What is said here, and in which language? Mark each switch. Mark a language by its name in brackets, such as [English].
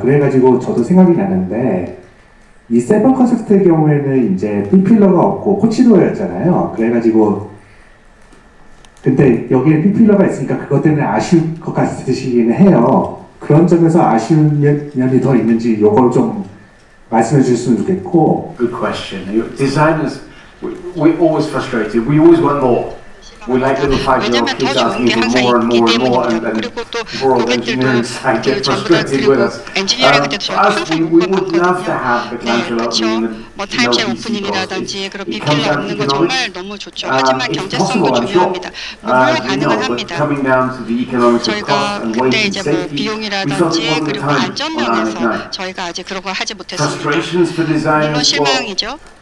[Korean] 그래가지고 저도 생각이 나는데, 이 세븐 컨셉트의 경우에는 이제 B필러가 없고 코치도어였잖아요. 그래가지고 근데 여기에 B필러가 있으니까 그것 때문에 아쉬울 것 같으시긴 해요. 그런 점에서 아쉬운 면이 더 있는지 요걸 좀 말씀해 주셨으면 좋겠고. [English] Good question. Designers, we're always frustrated. We always want more. We like little 5-year-old kids asking for more and more and more, and for all the engineering side get frustrated with us. For us, we would love to have the clamshell opening. [Korean] 뭐 타임쉘 오프닝이라든지 그런 비필러 없는 건 정말 너무 좋죠. 하지만 경제성도 중요합니다. 물론 가능은 합니다. 저희가 그때 이제 뭐 비용이라든지 그리고 안전면에서 저희가 아직 그런 걸 하지 못했습니다. 물론 실망이죠.